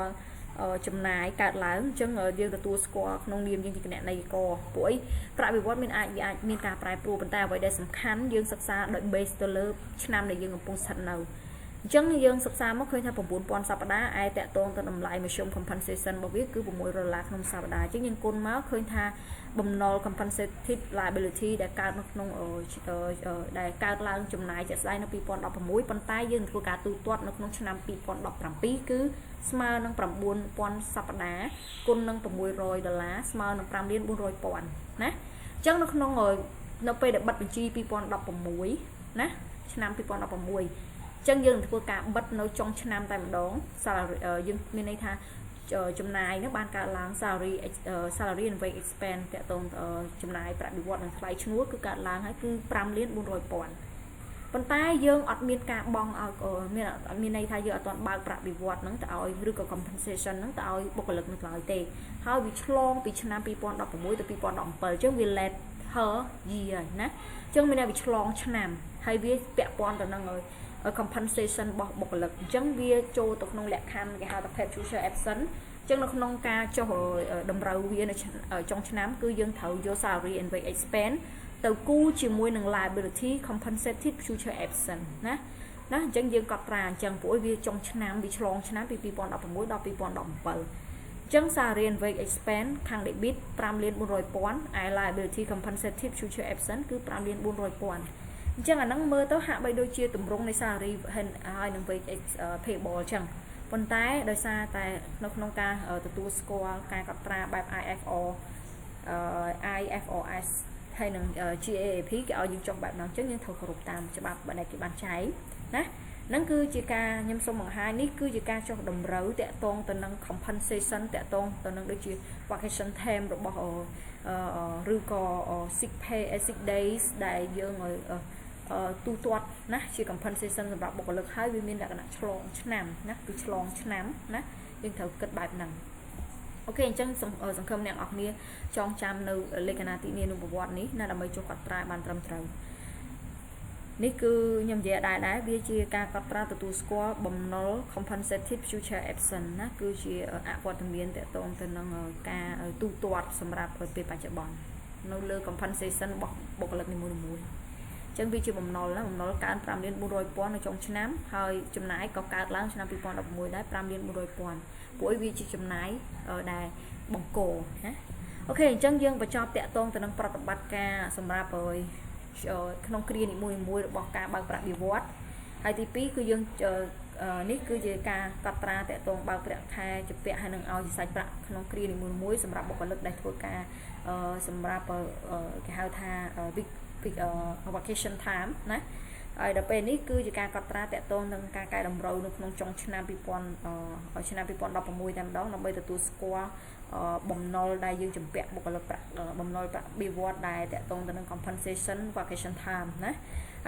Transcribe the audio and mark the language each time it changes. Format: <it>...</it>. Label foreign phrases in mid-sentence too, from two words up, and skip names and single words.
<km>ល់ចំណាយកើតឡើងអញ្ចឹងយើងទទួលស្គាល់ក្នុងនាមយើងជាគណនេយ្យករព្រោះអីប្រាក់បៀវត្សមានអាចមានការប្រែប្រួលប៉ុន្តែអ្វីដែលសំខាន់យើងសិក្សាដោយ base ទៅលើឆ្នាំដែលយើងកំពុងស្ថិតនៅអញ្ចឹងយើងសិក្សាមកឃើញថា9000សប្តាហ៍ឯតាក់ទងទៅតម្លៃមធ្យម compensation របស់វាគឺ$600ក្នុងសប្តាហ៍អញ្ចឹងយើងគុណមកឃើញថាបំណុល</km> <en>compensated liability</en> <km>ដែលកើតនៅក្នុងដែលកើតឡើងចំណាយជាក់ស្ដែងនៅ2016ប៉ុន្តែយើងធ្វើការទូទាត់នៅក្នុងឆ្នាំ 2017គឺស្មើនឹង9000សប្តាហ៍គុណនឹង$600ស្មើនឹង5,400,000ណាអញ្ចឹងនៅក្នុងនៅពេលដែលបិទបញ្ជី2016ណាឆ្នាំ2016អញ្ចឹងយើងធ្វើការបិទនៅចុងឆ្នាំតែម្ដង salary យើងមានន័យថាចំណាយនោះបានកើតឡើង</km> <en>salary and wage expense</en> <km>តាក់ទងចំណាយប្រាក់បៀវត្សនិង ថ្លៃឈ្នួលគឺកើតឡើងហើយគឺ5,400,000ប៉ុន្តែយើងអត់មានការបង់ឲ្យមានន័យថាយើងអត់ទាន់បើកប្រាក់បៀវត្សហ្នឹងទៅឲ្យឬក៏ compensation ហ្នឹងទៅឲ្យបុគ្គលិកនៅឡើយទេហើយវាឆ្លង ពីឆ្នាំ2016ទៅ2017អញ្ចឹងវា</km> <en>late her year</en> <km>ណាអញ្ចឹងមានន័យវាឆ្លងឆ្នាំហើយវាពាក់ព័ន្ធទៅនឹងcompensation របស់បុគ្គលិកអញ្ចឹងវាចូលទៅក្នុងលក្ខខណ្ឌ គេហៅថា</km> <en>paid future absent</en> <km>អញ្ចឹងនៅក្នុងការចុះតម្រូវវានៅចុងឆ្នាំគឺយើងត្រូវយក</km> <en>salary and wage expense</en> <km>ទៅគូជាមួយនឹង</km> <en>liability compensated future absent</en> <km>ណាអញ្ចឹងយើងកត់ត្រាអញ្ចឹងព្រោះវាចុងឆ្នាំវាឆ្លងឆ្នាំពី2016ដល់2017អញ្ចឹង</km> <en>salary and wage expense</en> <km>ខាង debit 5,400,000 ឯ</km> <en>liability compensated future absent</en> <km>គឺ5,400,000អញ្ចឹងអាហ្នឹងមើលទៅហាក់បីដូចជាទម្រង់នៃ salary ហើយនឹង</km> <en>wage payable</en> <km>អញ្ចឹងប៉ុន្តែដោយសារតែនៅក្នុងការទទួលស្គាល់ការកត់ត្រាបែប IFRS ហើយនឹង GAAP គេឲ្យយើងចុះបែបហ្នឹងអញ្ចឹងយើងត្រូវគោរពតាមច្បាប់ដែលគេបានចែងណាហ្នឹង គឺជាការខ្ញុំសូមបង្ហាញនេះគឺជាការចុះតម្រូវតាក់ទងទៅនឹង compensation តាក់ទងទៅនឹងដូចជា</km> <en>vacation time</en> <km>របស់ឬក៏</km> <en>sick pay sick days</en> <km>ដែលយើងទូទាត់ណាជា compensation សម្រាប់បុគ្គលិកហើយវាមានលក្ខណៈឆ្លងឆ្នាំណាគឺឆ្លងឆ្នាំណាយើងត្រូវគិតបែបហ្នឹងអូខេអញ្ចឹងសង្ឃឹមអ្នកនរគ្នាច ងចាំនៅលក្ខណៈទីនេះនឹងប្រវត្តិនេះណាដើម្បីចុះកត់ត្រាបានត្រឹមត្រូវនេះគឺខ្ញុំនិយាយដែរវាជាការកត់ត្រាទទួលស្គាល់បំណុល</km> <en>compensated future absent</en> <km>ណាគឺជាអវត្តមានតកតងទៅនឹងការទូទាត់សម្រាប់ពេលបច្ចុប្បន្ននៅលើ compensation របស់បុគ្គលិកនីមួយៗចឹងវាជាបំណុលណាបំណុ លកើន5,400,000នៅចុងឆ្នាំហើយចំណាយក៏កើតឡើងឆ្នាំ2016ដែរ5,400,000ព្រោះវាជាចំណាយដែលបង្គោលណាអូខេអញ្ចឹងយើងបញ្ចប់តាក់ទងទៅនឹងប្រតិបត្តិការសម្រាប់ក្នុងគ្រានីមួយៗរបស់ការបើកប្រាក់បៀវត្សហើយទី2គឺយើងនេះគឺជាការកត់ត្រាតកតងបើកប្រាក់ខែជាពា ក់ហើយនឹងឲ្យសាច់ប្រាក់ក្នុងគ្រានីមួយៗសម្រាប់បុគ្គលិកដែលធ្វើការសម្រាប់គេហៅថា</km> <en>vacation time</en> <km>ណាហើយដល់ពេលនេះគឺជាការកត់ត្រាតកតងនឹងការកែតម្រូវនៅក្នុងចុងឆ្នាំ2016 តែម្ដងដើម្បីទទួលស្គាល់បំណុលដែលយើងជំពាក់បុគ្គលិកប្រាក់បំណុលប្រាក់បៀវត្សដែលតកតងទៅនឹង</km> <en>compensation vacation time</en> <km>ណាហើយ</km>